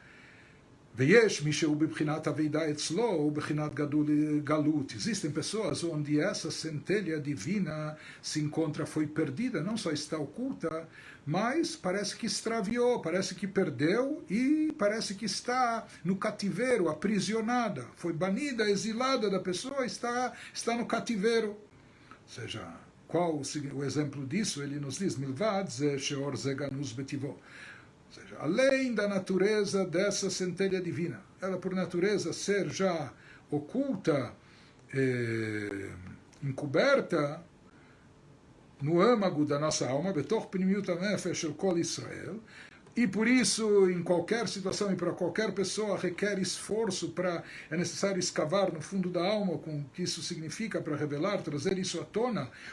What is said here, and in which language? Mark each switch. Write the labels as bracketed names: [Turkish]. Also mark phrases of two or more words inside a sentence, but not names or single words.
[Portuguese] Existem pessoas onde essa centelha divina se encontra, foi perdida, não só está oculta, mas parece que extraviou, parece que perdeu e parece que está no cativeiro, aprisionada, foi banida, exilada da pessoa, está no cativeiro. Ou seja, qual o exemplo disso? Ele nos diz, [Hebrew] מלבד זה שאור זה גנוז בטבעו. [Portuguese] Ou seja, além da natureza dessa centelha divina, ela por natureza ser já oculta, encoberta no âmago da nossa alma, [Hebrew] בתוך פנימיות הנפש של כל ישראל, [Portuguese] e por isso, em qualquer situação e para qualquer pessoa, requer esforço, é necessário escavar no fundo da alma com o que isso significa para revelar, trazer isso à tona.